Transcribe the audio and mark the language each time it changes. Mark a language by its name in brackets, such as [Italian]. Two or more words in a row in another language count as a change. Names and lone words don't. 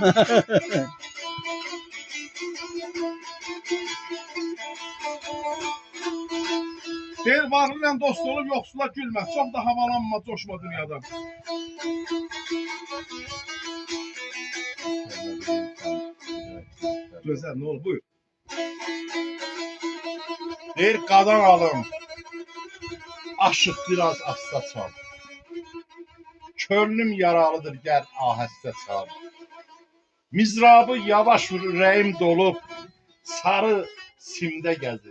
[Azerbaijani] Deyir varlıyla dost olup yoxsula gülmez. [Turkish] Çok da havalanma, coşma dünyadan. Güzel, ne olur buyur. [Azerbaijani] Deyir qadan alım. Aşıq biraz asta çal. Könlüm yaralıdır, gəl ahəstə çal. Mizrabı yavaş ürəyim dolub, sarı simdə gəzir.